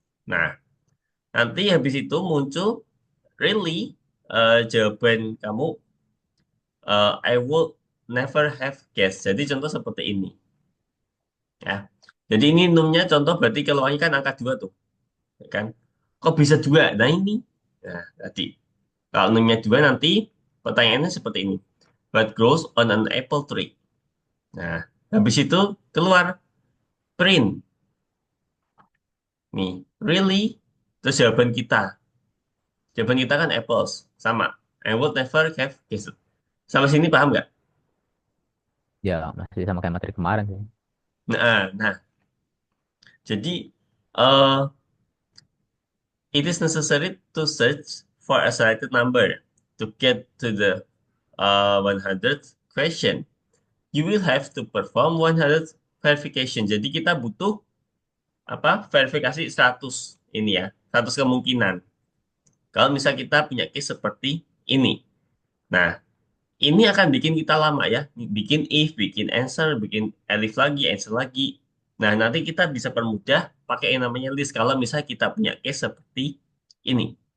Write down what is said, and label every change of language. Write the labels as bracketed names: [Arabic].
[Indonesian] Nah, nanti habis itu muncul really jawaban kamu [English] I would never have guessed. [Indonesian] Jadi contoh seperti ini. Ya. Jadi ini numnya contoh berarti keluarnya kan angka 2 tuh. Ya kan? Kok bisa 2? Nah ini. Nah, tadi. Kalau numnya 2 nanti pertanyaannya seperti ini. [English] What grows on an apple tree? [Indonesian] Nah, habis itu keluar print. Nih, really? Terus jawaban kita. Jawaban kita kan apples. Sama. [English] I would never have guessed. [Indonesian] Sampai sini paham nggak? Ya, masih sama kayak materi kemarin sih. Nah, jadi eh [English] it is necessary to search for a selected number to get to the 100th question. You will have to perform 100 verification. [Indonesian] Jadi kita butuh apa? Verifikasi 100 ini ya, 100 kemungkinan. Kalau misal kita punya case seperti ini. Nah, ini akan bikin kita lama ya. Bikin if, bikin answer, bikin elif lagi, answer lagi. Nah, nanti kita bisa permudah pakai yang namanya list kalau misal kita punya case seperti ini.